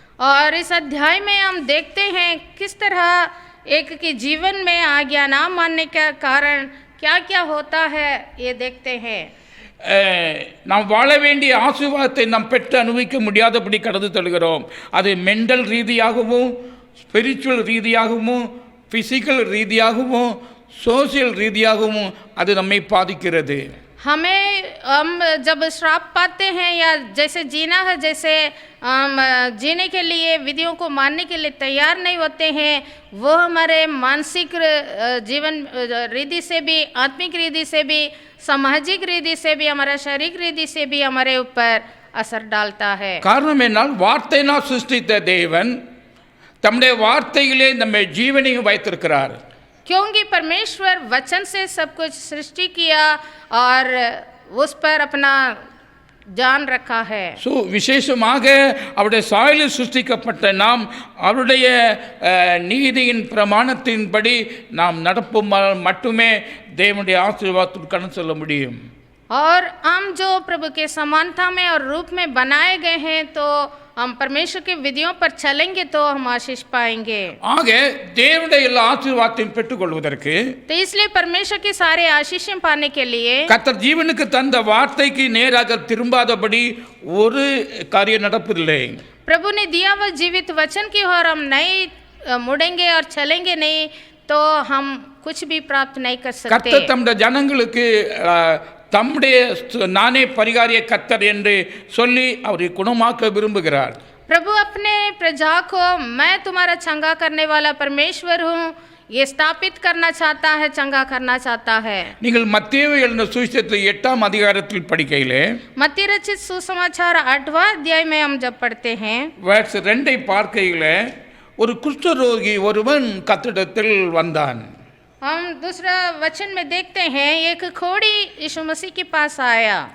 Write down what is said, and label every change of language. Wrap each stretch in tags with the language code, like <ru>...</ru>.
<hi>और इस अध्याय में हम देखते हैं किस तरह एक के जीवन में आज्ञा ना मानने का कारण क्या क्या होता है, ये देखते हैं.</hi> <ta>நாம் வாழ வேண்டிய ஆசீர்வாதத்தை நாம் பெற்று அனுபவிக்க முடியாதபடி கடந்து தருகிறோம். அது மென்டல் ரீதியாகவும், ஸ்பிரிச்சுவல் ரீதியாகவும், ஃபிசிக்கல் ரீதியாகவும், சோசியல் ரீதியாகவும் அது நம்மை பாதிக்கிறது.</ta> <hi>हम जब श्राप पाते हैं या जैसे जीना है, जैसे हम जीने के लिए विधियों को मानने के लिए तैयार नहीं होते हैं, वो हमारे मानसिक जीवन रीति से भी, आत्मिक रीति से भी, सामाजिक रीति से भी, हमारा शारीरिक रीति से भी हमारे ऊपर असर डालता है.</hi> <ta>காரணம் என்னால் வார்த்தையினால் சிருஷ்டித்த தேவன் தம்முடைய வார்த்தையிலே நம்மை ஜீவனையும் வைத்திருக்கிறார்.</ta> <hi>क्योंकि परमेश्वर वचन से सब कुछ सृष्टि किया और उस पर अपना जान रखा है.</hi> <ta>விசேஷமாக அவருடைய சாயலில் சிருஷ்டிக்கப்பட்ட நாம் அவருடைய நீதியின் பிரமாணத்தின்படி நாம் நடப்போம் மட்டுமே தேவனுடைய ஆசீர்வாதத்துக்கு கடந்து செல்ல முடியும்.</ta> <hi>और हम जो प्रभु के समानता में और रूप में बनाए गए हैं, तो हम परमेश्वर की विधियों पर चलेंगे तो हम आशीष पाएंगे.</hi> <ta>ஆக தேவனுடைய எல்லா ஆசீர்வாதத்தையும் பெற்றுக்கொள்வதற்கு,</ta> <hi>तो इसलिए परमेश्वर की सारे आशीषें पाने के लिए</hi> <ta>கர்த்தர் ஜீவனுக்கு தந்த வார்த்தைக்கு நேராக திரும்பாதபடி ஒரு காரியம் நடப்பதில்லை.</ta> <hi>प्रभु ने दिया हुआ जीवित वचन की ओर हम नहीं मुड़ेंगे और चलेंगे नहीं तो हम कुछ भी प्राप्त नहीं कर सकते.</hi> <ta>கர்த்தர் தம்முடைய ஜனங்களுக்கு தம்முடைய நானே பரிகாரிய கர்த்தர் என்று சொல்லி அவரை குணமாக்க விரும்புகிறார்.</ta> <hi>प्रभु अपने प्रजा को मैं तुम्हारा चंगा करने वाला परमेश्वर हूँ ये स्थापित करना चाहता है, चंगा करना चाहता है.</hi> <ta>நீங்கள் மத்தேயு எழுதின சுவிசேஷத்தில் 8ஆம் அதிகாரத்தில் படிக்கையிலே,</ta> <hi>मत्ती रचित सुसमाचार 8वां अध्याय में हम जब पढ़ते हैं</hi> <ta>verse 2 பார்க்கையிலே, ஒரு குஷ்டரோகி ஒருவன் கர்த்தரிடத்தில் வந்தான்.</ta> <hi>हम दूसरा वचन में देखते हैं एक खोड़ी यीशु मसीह के पास आया.</hi>